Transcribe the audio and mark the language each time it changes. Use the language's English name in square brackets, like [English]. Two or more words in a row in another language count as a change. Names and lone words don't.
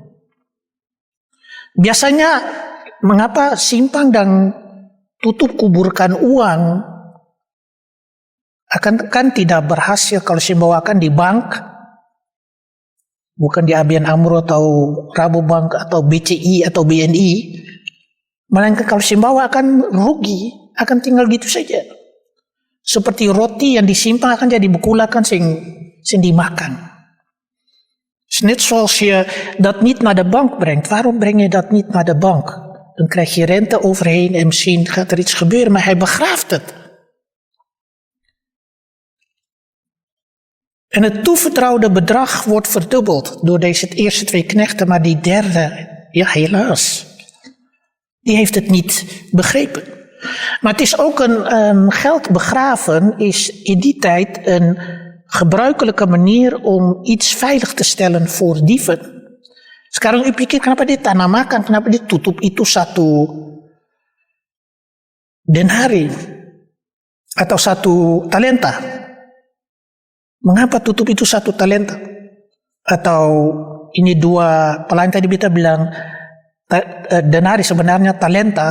[Indonesian] Biasanya mengapa simpan dan tutup kuburkan uang kan tidak berhasil kalau dibawakan di bank, bukan di ABN AMRO atau Rabobank atau BCI atau BNI, melainkan kalau dibawa akan rugi, akan tinggal gitu saja. Seperti roti yang disimpan akan jadi bekulakan sing dimakan. [Dutch] Net zoals je dat niet naar de bank brengt. Waarom breng je dat niet naar de bank? Dan krijg je rente overheen en misschien gaat er iets gebeuren, maar hij begraaft het. En het toevertrouwde bedrag wordt verdubbeld door deze eerste 2 knechten, maar die derde, ja helaas, die heeft het niet begrepen. Maar het is ook geld begraven is in die tijd een gebruikelijke manier om iets veilig te stellen voor dieven. [Indonesian] Sekarang u pikir kenapa ditanamakan, kenapa ditutup itu 1 denari atau 1 talenta? Mengapa tutup itu 1 talenta? Atau ini 2 pelayan tadi kita bilang denari, sebenarnya talenta.